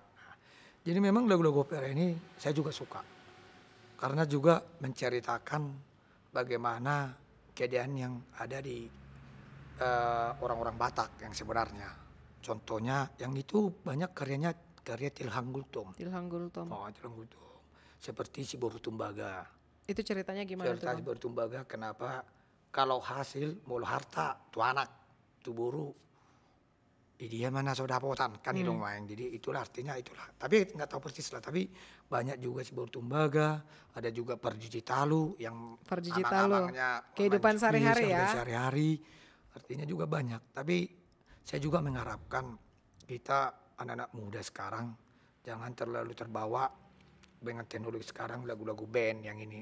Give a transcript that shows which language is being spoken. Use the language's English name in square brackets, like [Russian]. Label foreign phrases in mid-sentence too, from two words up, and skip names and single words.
[Indonesian] Nah, jadi memang lagu-lagu opera ini saya juga suka. Karena juga menceritakan bagaimana keadaan yang ada di orang-orang Batak yang sebenarnya. Contohnya yang itu banyak karya Tilhang Gultom. Oh, Tilhang Gultom. Seperti Si Boru Tumbaga. Itu ceritanya gimana tuh? Si Boru Tumbaga kenapa kalau hasil mulu harta tu anak tu buru dia mana sodapotan kan itu main. Jadi itulah artinya itulah. Tapi nggak tahu persis lah. Tapi banyak juga Si Boru Tumbaga, ada juga Parjuji Talu yang abang-abangnya kehidupan sehari-hari ya. Sehari-hari artinya juga banyak. Tapi saya juga mengharapkan kita anak-anak muda sekarang jangan terlalu terbawa dengan teknologi sekarang, lagu-lagu band yang ini.